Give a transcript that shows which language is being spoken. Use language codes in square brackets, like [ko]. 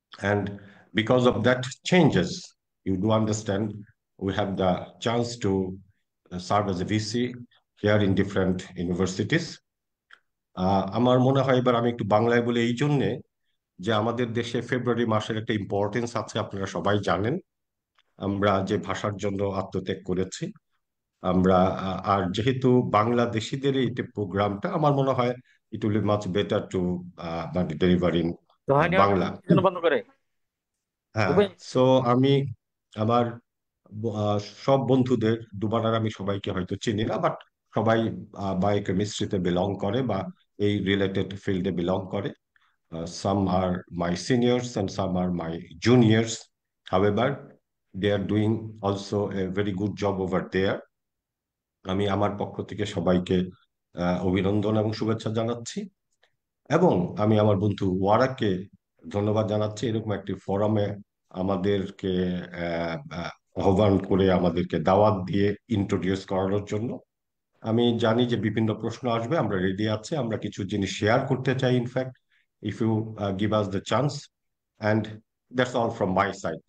[en] And because of that changes, you do understand, we have the chance to serve as a VC here in different universities. [bn] আমার মনে হয় এবার আমি একটু বাংলায় বলি এই জন্যে যে আমাদের দেশে ফেব্রুয়ারি মাসের একটা ইম্পর্টেন্স আছে, আপনারা সবাই জানেন। আমরা যে ভাষার জন্য আত্মত্যাগ করেছি, আমরা আর যেহেতু বাংলাদেশিদের এই প্রোগ্রামটা আমার মনে হয় [en] it will be much better to [bn] মানে [en] Deliver in Bangla. [bn] হ্যাঁ, সো আমি আমার সব বন্ধুদের দুবারার আমি সবাইকে হয়তো চিনি না, বাট সবাই বায়োকেমিস্ট্রিতে বিলং করে বা এই রিলেটেড ফিল্ডে বিলং করে। [en] Some are my seniors and some are my juniors. However, they are doing also a very good job over there. [bn] আমি আমার পক্ষ থেকে সবাইকে অভিনন্দন এবং শুভেচ্ছা জানাচ্ছি, এবং আমি আমার বন্ধু ওয়ারাকে ধন্যবাদ জানাচ্ছি এরকম একটি ফোরামে আমাদেরকে আহ্বান করে আমাদেরকে দাওয়াত দিয়ে ইন্ট্রোডিউস করানোর জন্য। আমি জানি যে বিভিন্ন প্রশ্ন আসবে, আমরা রেডি আছি, আমরা কিছু জিনিস শেয়ার করতে চাই in fact, [en] if you give us the chance. And that's all from my side.